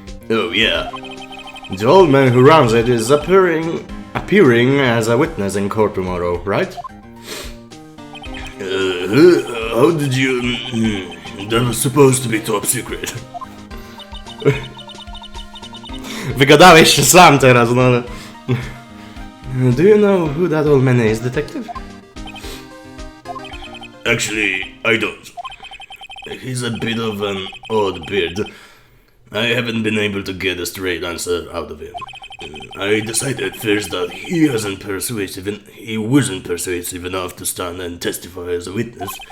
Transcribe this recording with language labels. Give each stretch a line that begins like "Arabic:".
English: Oh yeah. The old man who runs it is appearing as a witness in court tomorrow, right? How did you... That was supposed to be top secret.
Polish: Wygadałeś się sam teraz, no ale...
English: Do you know who that old man is, detective? Actually, I don't. He's a bit of an odd bird. I haven't been able to get a straight answer out of him. I decided first that he wasn't persuasive enough to stand and testify as a witness.